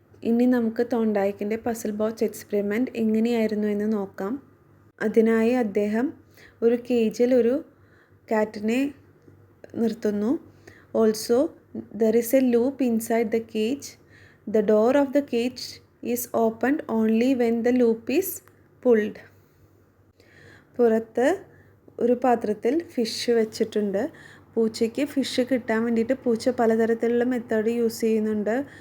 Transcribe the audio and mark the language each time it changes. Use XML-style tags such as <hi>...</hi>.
<ml>ഇനി നമുക്ക് തോണ്ടായിക്കിൻ്റെ puzzle box experiment എങ്ങനെയായിരുന്നു എന്ന് നോക്കാം. അതിനായി അദ്ദേഹം ഒരു കേജിൽ ഒരു കാറ്റിനെ നിർത്തുന്നു.</ml> <en>Also there is a loop inside the cage. The door of the cage is opened only when the loop is pulled.</en> <ml>പുറത്ത് ഒരു പാത്രത്തിൽ ഫിഷ് വെച്ചിട്ടുണ്ട്. പൂച്ചയ്ക്ക് ഫിഷ് കിട്ടാൻ വേണ്ടിയിട്ട് പൂച്ച പലതരത്തിലുള്ള മെത്തേഡ് യൂസ് ചെയ്യുന്നുണ്ട്.</ml>